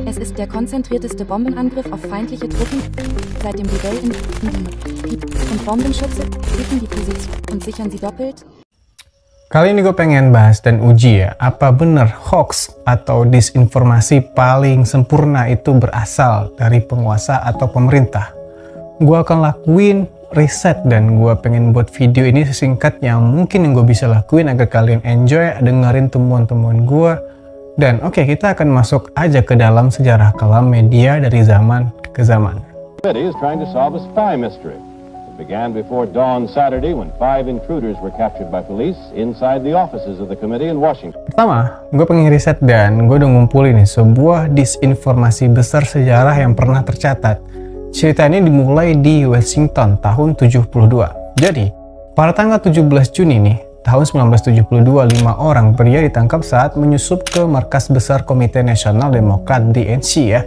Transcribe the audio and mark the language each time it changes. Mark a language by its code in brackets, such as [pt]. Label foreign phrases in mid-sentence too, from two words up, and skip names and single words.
[de] ist der konzentrierteste Bombenangriff auf feindliche Truppen seit dem Rebellen und Bombenschütze prüfen die Position und sichern sie doppelt. [id] Kali ini gue pengen bahas dan uji ya, apa bener hoax atau disinformasi paling sempurna itu berasal dari penguasa atau pemerintah. Gue akan lakuin riset dan gue pengen buat video ini sesingkat yang mungkin yang gue bisa lakuin agar kalian enjoy dengerin temuan-temuan gue. Dan oke, kita akan masuk aja ke dalam sejarah kelam media dari zaman ke zaman. [en] Began before dawn Saturday when 5 intruders were captured by police inside the offices of the committee in Washington. [id] Pertama, gue pengen riset dan gue udah ngumpulin nih sebuah disinformasi besar sejarah yang pernah tercatat. Cerita ini dimulai di Washington tahun 72. Jadi, pada tanggal 17 Juni nih, tahun 1972, 5 orang pria ditangkap saat menyusup ke markas besar Komite Nasional Demokrat DNC ya.